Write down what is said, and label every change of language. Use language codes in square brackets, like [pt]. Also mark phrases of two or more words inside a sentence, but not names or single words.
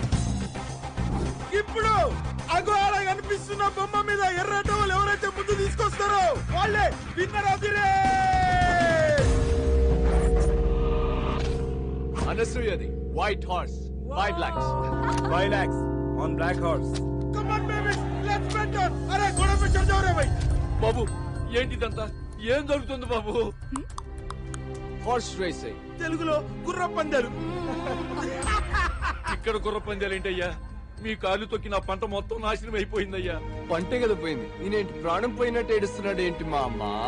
[te] ఇప్పుడు అగో అలా కనిపిస్తున్న బొమ్మ మీద ఎర్ర టవల్ ఎవరైతే ముందు తీసుకొస్తారో వాళ్ళే [en] winner of the race. [te] అనసూయది [en] white horse, [te] 5 lakhs. [en] 5 lakhs on black horse. Come on babies, let's bet on. [te] అరే గోడ [hi] पे चढ़ जाओ रे भाई. [te] బాబు ఏంటిదంతా? ఏం జరుగుతుంది బాబు? [en] horse racing, [te] తెలుగులో గుర్ర పందాలు. ఇక్కడ గుర్ర పందాలు ఏంటయ్యా? మీ కాలు తొక్కి నా పంట మొత్తం నాశనం అయిపోయిందయ్యా. పంటే కదా పోయింది. నేనేంటి ప్రాణం పోయినట్టు ఏడుస్తున్నాడు ఏంటి మా అమ్మ?